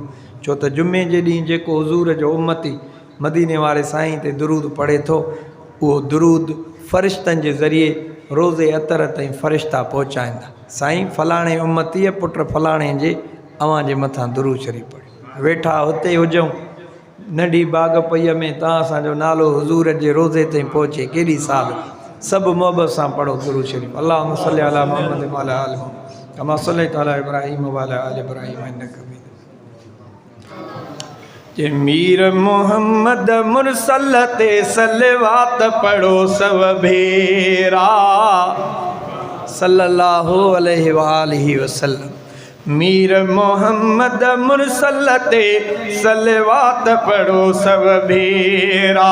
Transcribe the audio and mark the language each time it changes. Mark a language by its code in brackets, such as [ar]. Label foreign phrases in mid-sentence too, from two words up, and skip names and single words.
[sd] छो त जुमे जे ॾींहुं जेको हुज़ूर जो उम्मती मदीने वारे साईं ते दुरूद पढ़े थो, उहो दुरूद फ़रिश्तनि जे ज़रिए रोज़े अतर ताईं फ़रिश्ता पहुचाईंदा। साईं फलाणे उम्मतीअ पुट फलाणे जे अव्हां जे मथां दुरूद शरीफ़ पढ़े। वेठा हुते हुजऊं नंढी बाग पईअ में तव्हां असांजो नालो हुज़ूर जे रोज़े ताईं पहुचे, केॾी साल सभु मोहबत सां पढ़ो दुरूद शरीफ़। [ar] اللهم صل على محمد وعلى آل محمد كما صليت على إبراهيم وعلى آل إبراهيم إنك حميد مجيد. [sd] मीर मोहम्मद मुरसल ते सलवात पढ़ो सब भेरा [ar] صلى الله عليه وآله وسلم. [sd] मीर मोहम्मद मुरसल ते सलवात पढ़ो सब भेरा।